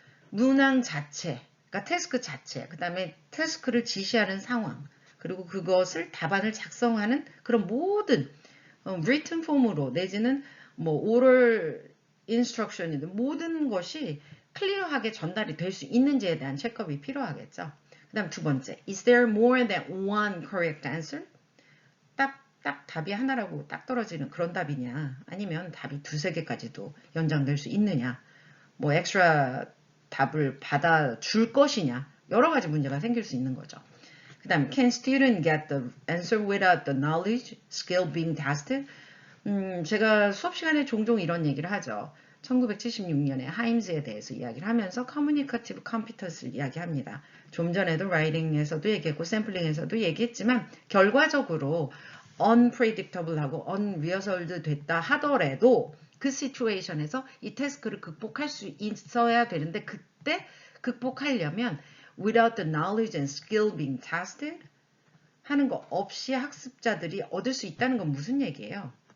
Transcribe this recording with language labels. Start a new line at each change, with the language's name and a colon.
Korean: 문항 자체, 그러니까 태스크 자체, 그 다음에 태스크를 지시하는 상황, 그리고 그것을 답안을 작성하는 그런 모든 written 폼으로 내지는 뭐 oral instruction이든 모든 것이 클리어하게 전달이 될 수 있는지에 대한 체크업이 필요하겠죠. 그 다음 두 번째,
English: is there more than one correct answer?
Korean: 딱 답이 하나라고 딱 떨어지는 그런 답이냐 아니면 답이 두세 개까지도 연장될 수 있느냐 뭐 엑스트라 답을 받아줄 것이냐 여러 가지 문제가 생길 수 있는 거죠. 그 다음
English: can student get the answer without the knowledge, skill being tested?
Korean: 제가 수업 시간에 종종 이런 얘기를 하죠. 1976년에 하임즈에 대해서 이야기를 하면서 커뮤니커티브 컴피턴스를 이야기합니다. 좀 전에도 라이딩에서도 얘기했고 샘플링에서도 얘기했지만 결과적으로 unpredictable하고 unrehearsaled 됐다 하더라도 그 시츄에이션에서 이 태스크를 극복할 수 있어야 되는데 그때 극복하려면
English: without the knowledge and skill being tested
Korean: 하는 거 없이 학습자들이 얻을 수 있다는 건 무슨 얘기예요?